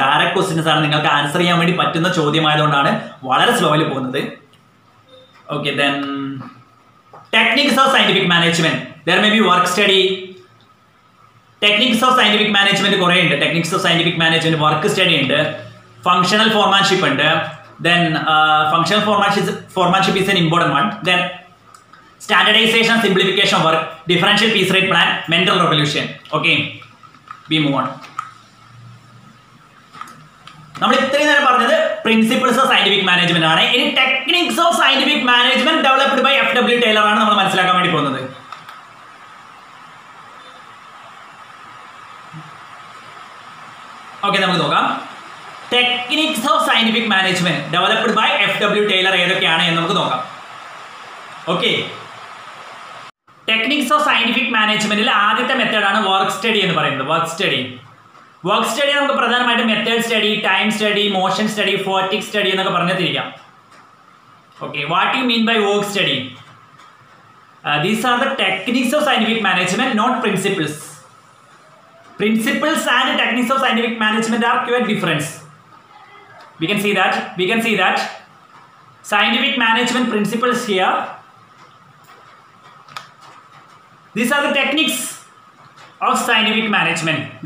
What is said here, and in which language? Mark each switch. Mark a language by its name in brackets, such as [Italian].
[Malayalam] Direct questions ആണ്, നിങ്ങൾക്ക് answer ചെയ്യാൻ വേണ്ടി പറ്റുന്ന ചോദ്യമായതുകൊണ്ടാണ് വളരെ സ്ലോയിൽ പോകുന്നത്. [English] Okay, then techniques of scientific management. There may be work study. [Malayalam] Techniques of scientific management കുറേ ഉണ്ട്. Techniques of scientific management work study ഉണ്ട്, ഫങ്ഷണൽ ഫോർമാൻഷിപ്പ് ഉണ്ട്. [English] Then functional foremanship is an important one. Then standardization, simplification of work, differential piece rate plan, mental revolution. Okay, we move on. [Malayalam] നമ്മൾ ഇത്രയും നേരം പറഞ്ഞത് principles of scientific management ആണ്. ഇനി techniques of scientific management developed by FW Taylor ആണ് നമ്മൾ മനസ്സിലാക്കാൻ വേണ്ടി പോകുന്നത്. ഓക്കെ, നമുക്ക് നോക്കാം. Techniques of scientific management developed by FW Taylor ഏതൊക്കെയാണ് എന്ന് നമുക്ക് നോക്കാം. ഓക്കെ, ടെക്നിക്സ് ഓഫ് സയന്റിഫിക് മാനേജ്മെന്റിൽ ആദ്യത്തെ മെത്തേഡാണ് വർക്ക് സ്റ്റഡി എന്ന് പറയുന്നത്. വർക്ക് സ്റ്റഡി നമുക്ക് പ്രധാനമായിട്ടും method study, time study, motion study, ഫോട്ടിക് study എന്നൊക്കെ പറഞ്ഞു തിരിക്കാം. [English] Okay, what you mean by work study? These are the techniques of scientific management, not principles. Principles and techniques of scientific management are quite different. We can see that scientific management principles here. These are the techniques of scientific management.